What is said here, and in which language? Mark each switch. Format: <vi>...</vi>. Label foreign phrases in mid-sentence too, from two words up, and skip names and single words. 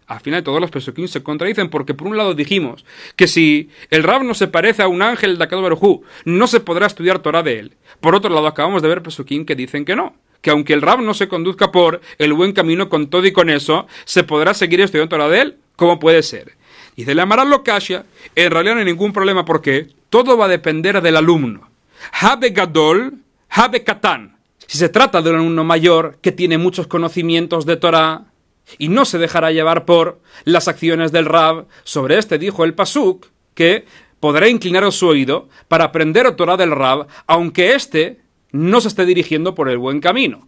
<es>Al final de todos los pesukim se contradicen porque por un lado dijimos que si el Rab no se parece a un ángel de</es> <he>הקדוש ברוך הוא,</he> <es>no se podrá estudiar Torah de él. Por otro lado acabamos de ver pesukim que dicen que no, que aunque el Rab no se conduzca por el buen camino con todo y con eso, se podrá seguir estudiando Torah de él. ¿Cómo puede ser? Dice la Gemara Lokashia, en realidad no hay ningún problema porque todo va a depender del alumno.</es> <he>הא בגדול, הא בקטן.</he> <es>Si se trata de un alumno mayor que tiene muchos conocimientos de Torah y no se dejará llevar por las acciones del Rab, sobre este dijo el pasuk que podrá inclinar su oído para aprender Torah del Rab, aunque éste no se esté dirigiendo por el buen camino.</es>